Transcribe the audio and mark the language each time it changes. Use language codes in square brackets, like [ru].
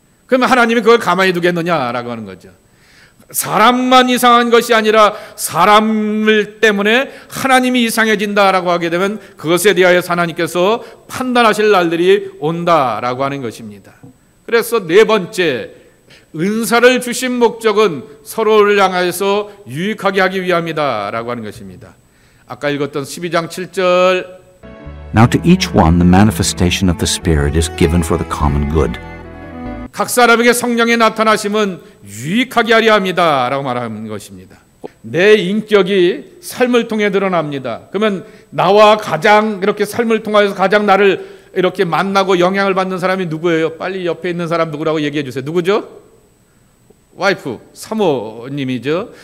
[ko] 그러면 하나님이 그걸 가만히 두겠느냐라고 하는 거죠. 사람만 이상한 것이 아니라 사람을 때문에 하나님이 이상해진다라고 하게 되면 그것에 대하여 하나님께서 판단하실 날들이 온다라고 하는 것입니다. 그래서 네 번째, 은사를 주신 목적은 서로를 향해서 유익하게 하기 위함이다라고 하는 것입니다. 아까 읽었던 12장 7절 [en] Now to each one the manifestation of the Spirit is given for the common good. [ko] 각 사람에게 성령의 나타나심은 유익하게 하려 합니다 라고 말하는 것입니다. 내 인격이 삶을 통해 드러납니다. 그러면 나와 가장 이렇게 삶을 통해서 가장 나를 이렇게 만나고 영향을 받는 사람이 누구예요? 빨리 옆에 있는 사람 누구라고 얘기해 주세요. 누구죠? 와이프, 사모님이죠.